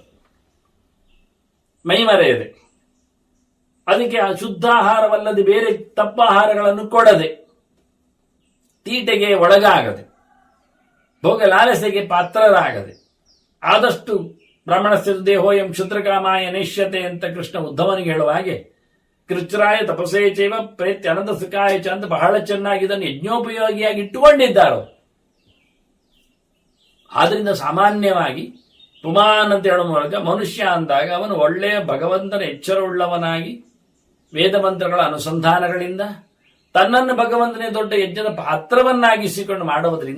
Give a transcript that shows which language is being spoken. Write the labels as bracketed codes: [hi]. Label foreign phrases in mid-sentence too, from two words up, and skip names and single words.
[kn] ಮೈಮರೆಯದೆ, ಅದಕ್ಕೆ ಶುದ್ಧಾಹಾರವಲ್ಲದೆ ಬೇರೆ ತಪ್ಪಾಹಾರಗಳನ್ನು ಕೊಡದೆ, ತೀಟೆಗೆ ಒಳಗಾಗದೆ, ಭೋಗ ಲಾಲಸೆಗೆ ಪಾತ್ರರಾಗದೆ, ಆದಷ್ಟು [sa] ಬ್ರಾಹ್ಮಣಸ್ಯ ದೇಹೋಯಂ ಕ್ಷುದ್ರಕಾಮಾಯ ನೈಷ್ಯತೆ [kn] ಅಂತ ಕೃಷ್ಣ ಉದ್ಧವನಿಗೆ ಹೇಳುವ ಹಾಗೆ, [sa] ಕೃಚ್ರಾಯ ತಪಸೇ ಚೈವ ಪ್ರೇತ್ಯ ಅನಂತ ಸುಖಾಯ ಚ [kn] ಅಂತ ಬಹಳ ಚೆನ್ನಾಗಿ ಇದನ್ನು ಯಜ್ಞೋಪಯೋಗಿಯಾಗಿ ಇಟ್ಟುಕೊಂಡಿದ್ದಾರೆ. ಆದ್ರಿಂದ ಸಾಮಾನ್ಯವಾಗಿ ಪುಮಾನ್ ಅಂತ ಹೇಳುವ ಮೂಲಕ ಮನುಷ್ಯ ಅಂದಾಗ ಅವನು ಒಳ್ಳೆಯ ಭಗವಂತನ ಎಚ್ಚರವುಳ್ಳವನಾಗಿ ವೇದ ಮಂತ್ರಗಳ ಅನುಸಂಧಾನಗಳಿಂದ ತನ್ನನ್ನು ಭಗವಂತನೇ ದೊಡ್ಡ ಯಜ್ಞದ ಪಾತ್ರವನ್ನಾಗಿಸಿಕೊಂಡು ಮಾಡುವುದರಿಂದ.